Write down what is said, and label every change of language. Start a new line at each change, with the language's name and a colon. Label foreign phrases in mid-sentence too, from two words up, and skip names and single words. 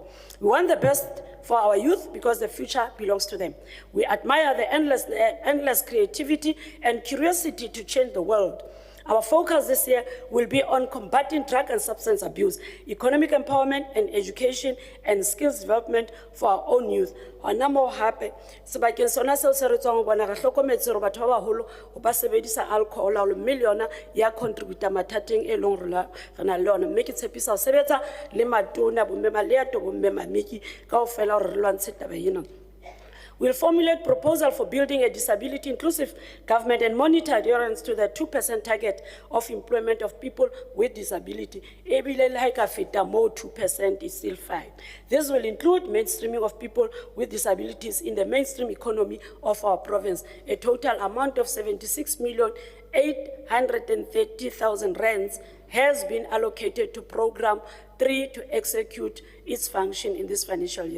English: We want the best for our youth because the future belongs to them. We admire the endless creativity and curiosity to change the world. Our focus this year will be on combating drug and substance abuse, economic empowerment and education, and skills development for our own youth.
Southern Sotho: Hona mo hape sebakeng sona seo se re tswang bona re hlokometse hore batho ba baholo ho ba sebedisa alcohol a milliona ya contributor mathateng e leng re na le yona mme ke tshepisa ho sebetsa le matona bomme maleato bomme mamiki kaofela hore re lwantshe taba ena.
English: We'll formulate proposal for building a disability-inclusive government and monitor adherence to the 2% target of employment of people with disability.
Southern Sotho: Ebile le ha e ka feta moo
English: 2% is still fine. This will include mainstreaming of people with disabilities in the mainstream economy of our province. A total amount of 76,830,000 rands has been allocated to Program 3 to execute its function in this financial year.